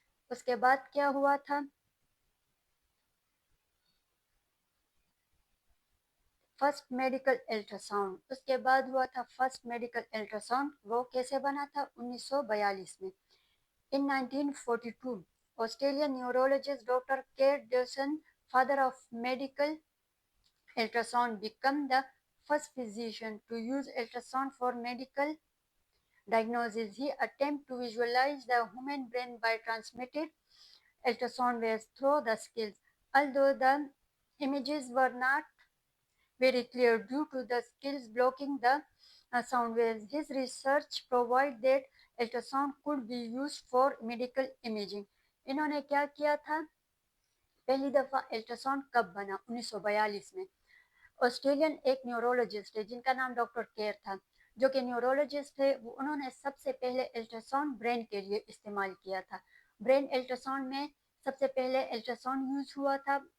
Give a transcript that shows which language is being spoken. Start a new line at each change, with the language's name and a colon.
Urdu: اس کے بعد کیا ہوا تھا؟ First medical ultrasound. اس کے بعد ہوا تھا فرسٹ میڈیکل الٹراساؤنڈ۔ وہ کیسے بنا تھا؟ 1942 میں۔
English: In 1942, Australian neurologist Dr. Keir Dawson, father of medical ultrasound, became the first physician to use ultrasound for medical diagnosis. He attempted to visualize the human brain by transmitted ultrasound waves through the skulls. Although the images were not very clear due to the skulls blocking the sound waves, his research provided that ultrasound could be used for medical imaging.
Urdu: انہوں نے کیا کیا تھا؟ پہلی دفعہ ultrasound کب بنا؟ 1942 میں۔ آسٹریلین ایک نیورولوجسٹ ہے جن کا نام ڈاکٹر کیئر تھا، جو کہ نیورولوجسٹ ہے، انہوں نے سب سے پہلے الٹراساؤنڈ برین کے لیے استعمال کیا تھا۔ برین الٹراساؤنڈ میں سب سے پہلے الٹراساؤنڈ یوز ہوا تھا،